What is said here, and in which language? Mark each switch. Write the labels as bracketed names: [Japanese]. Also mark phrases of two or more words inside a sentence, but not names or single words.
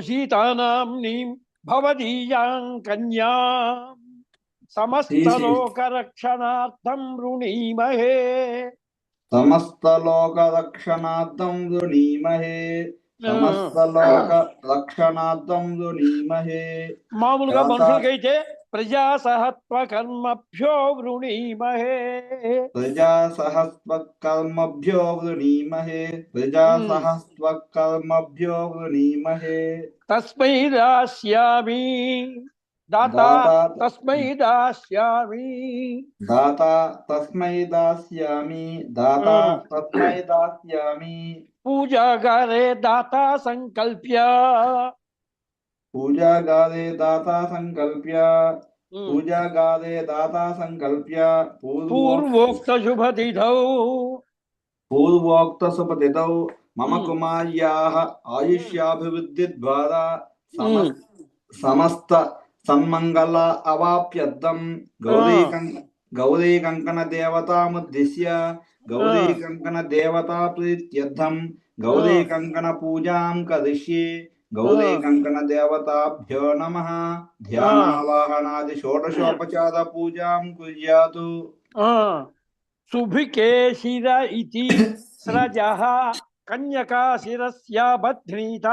[Sanskrit] सीतानाम्नीं भवदीयां कन्यां समस्तलोकरक्षणार्थं वृणीमहे समस्तलोकरक्षणार्थं वृणीमहे समस्तलोकरक्षणार्थं वृणीमहे [Telugu] మామూలుగా మనుషులకైతే [Sanskrit] ప్రజా సహత్వ కర్మభ్యో వృణీమహే प्रजासहस्वकर्मभ्यो वृणीमहे प्रजासहस्वकर्मभ्यो वृणीमहे తస్మై దాస్యామి దాతా తస్మై దాస్యామి दाता तस्मै दास्यामि दाता तस्मै दास्यामि పూజాగారే దాతా సంకల్ప్య पूजागारे दाता संकल्प्य पूजागारे दाता संकल्प्य పూర్వోక్త शुभतिथौ मम कुमार्याः आयुष्याभिवृद्धिद्वारा समस्त सन्मंगल अवाप्यर्थं गौरी कंकण देवतामुद्दिश्य గౌరీ కంకణ దేవతా ప్రీత్యర్థం గౌరీ కంకణ పూజాం కరిష్యే గౌరీ కంకణ దేవతాభ్యో నమః ధ్యానావాహనాది షోడశోపచార పూజాం కుర్యాతు. సుభికేశిర ఇతి స్రజః కన్యకా శిరస్య బధ్నీతా.